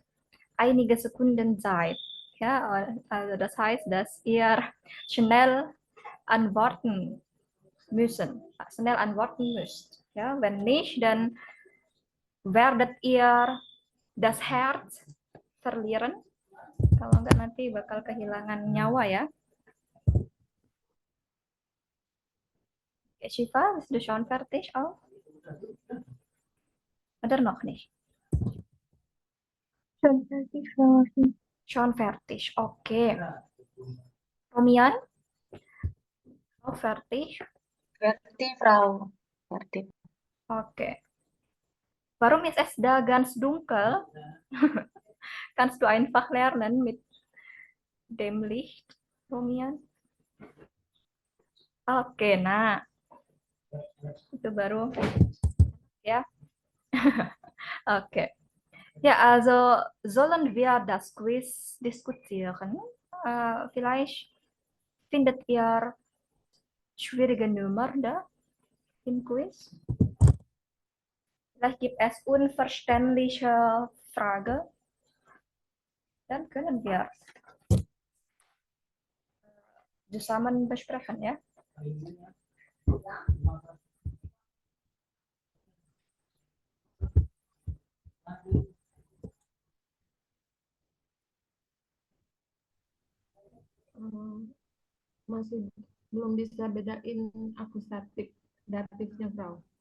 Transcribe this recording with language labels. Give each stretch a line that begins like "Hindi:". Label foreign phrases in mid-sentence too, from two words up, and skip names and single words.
German: Einige Sekunden Zeit. Ja, also das heißt, dass ihr schnell antworten schnell antworten müsst. Ja, wenn nicht, dann werdet ihr das Herz verlieren.
Indonesian: Kalau enggak nanti bakal kehilangan nyawa ya.
German: Okay, Shiva, bist du schon fertig auch? Oder noch nicht? Schon fertig, Frau Afi. Schon fertig. Okay. Romian? Auch fertig? Fertig, Frau. Fertig. Okay. Warum ist es da ganz dunkel? Kannst du einfach lernen mit dem Licht, Romian?
Indonesian: Oke, nah. Itu baru ya. Oke.
German: Ja, also sollen wir das Quiz diskutieren? Vielleicht findet ihr schwierige Nummer da im Quiz? Vielleicht gibt es unverständliche Fragen. Dann können wir zusammen besprechen, ya.
Indonesian: Masih belum bisa bedain akusatif datifnya, Frau.